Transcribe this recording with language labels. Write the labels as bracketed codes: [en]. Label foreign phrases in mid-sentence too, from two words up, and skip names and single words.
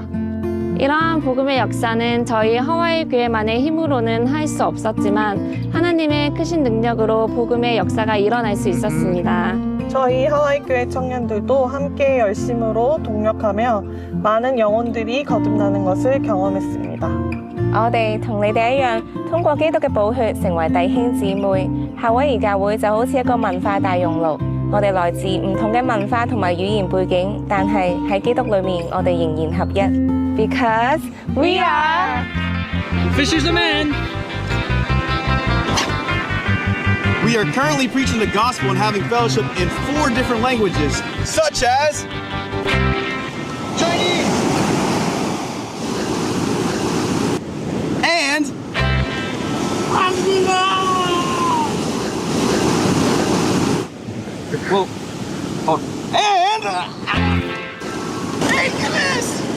[ko] 이러한 복음의 역사는 저희 하와이 교회만의 힘으로는 할 수 없었지만 하나님의 크신 능력으로 복음의 역사가 일어날 수 있었습니다. 저희 하와이 교회 청년들도 함께 열심으로 동력하며 많은 영혼들이 거듭나는 것을 경험했습니다. [yue] 我哋同你哋一樣，通過基督嘅寶血成為弟兄姊妹。夏威夷教會就好似一個文化大熔爐，我哋來自唔同嘅文化同埋語言背景，但係喺基督裏面，我哋仍然合一。 [en] Because we are Fishers of men! We are currently preaching the gospel and having fellowship in 4 different languages, such as Chinese and English.